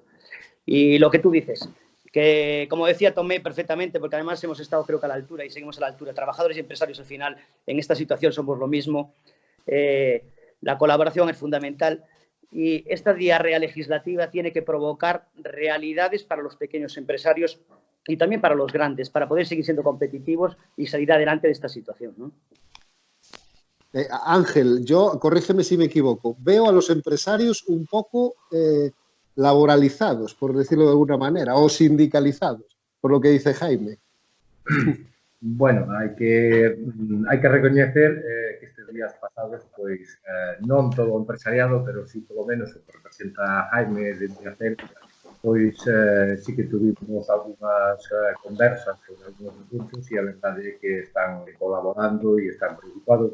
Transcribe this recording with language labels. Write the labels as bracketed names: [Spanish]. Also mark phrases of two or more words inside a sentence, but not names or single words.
[Spanish] Y lo que tú dices, que como decía Tomé perfectamente, porque además hemos estado creo que a la altura y seguimos a la altura, trabajadores y empresarios al final en esta situación somos lo mismo, la colaboración es fundamental y esta diarrea legislativa tiene que provocar realidades para los pequeños empresarios y también para los grandes, para poder seguir siendo competitivos y salir adelante de esta situación, ¿no? Ángel, yo, corrígeme si me equivoco, veo a los empresarios un poco laboralizados, por decirlo de alguna manera, o sindicalizados, por lo que dice Jaime. [Galician] Bueno, hai que recoñecer que estes días pasados, pois, non todo o empresariado, pero sí, polo menos, o que representa Jaime de Hacer, pois sí que tuvimos algunhas conversas sobre algunos recursos e a verdade é que están colaborando e están preocupados.